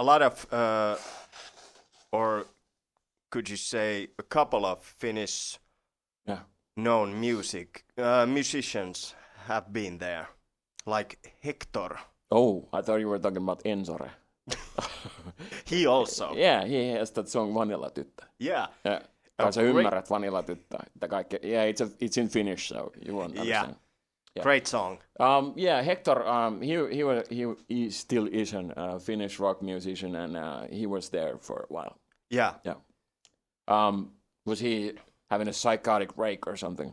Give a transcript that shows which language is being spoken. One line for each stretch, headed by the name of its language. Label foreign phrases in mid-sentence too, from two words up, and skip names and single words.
English: A lot of or could you say a couple of Finnish known musicians have been there, like Hector. Oh, I thought you were talking about Enzore. He also. Yeah, he has that song Vanilla-tyttö. Yeah.
Finnish: Kai sä ymmärrät Vanilla-tyttö.
English: Yeah, it's in Finnish, so you won't understand. Yeah. Great song. Hector, he still is a Finnish rock musician, and he was there for a while. Yeah. Was he having a psychotic break or something?